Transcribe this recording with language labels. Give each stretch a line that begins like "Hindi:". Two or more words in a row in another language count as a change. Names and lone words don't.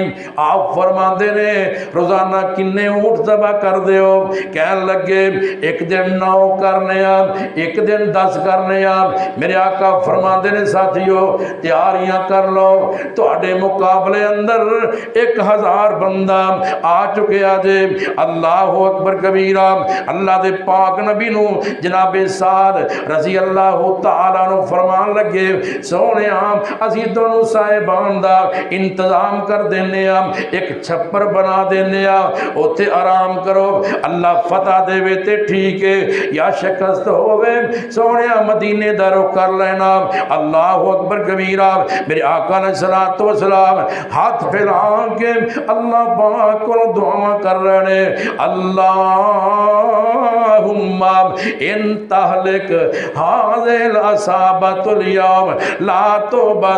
Punjabi: آپ فرماتے نے روزانہ کنے اونٹ تباہ کر دے ہو، کہن لگے اک دن 9 کرنے آں، اک دن 10 کرنے آں. میرے آقا فرماتے نے ساتھیو تیاریاں کر لو، تہاڈے مقابلے اندر 1000 بندہ آ چکے اجے.
Arabic: الله أكبر كبيرا.
Punjabi: اللہ دے پاک نبی نوں جناب سعد
Arabic: رضي الله تعالى
Punjabi: نوں فرمان لگے سوہنے اسی دونوں صاحبان دا انتظام کر دینے، اک چھپر بنا دینے، اتھے آرام کرو، اللہ فتح دیوے تے ٹھیک ہے، یا شکست ہووے سوہنے مدینے دا رخ کر لینا.
Arabic: الله أكبر كبيرا.
Urdu: میرے آقا نے صلاۃ و سلام ہاتھ پھیلا کے اللہ کو دعا کر رہے,
Arabic: اللهم إن تهلك هذه العصابة اليوم لا تعبد.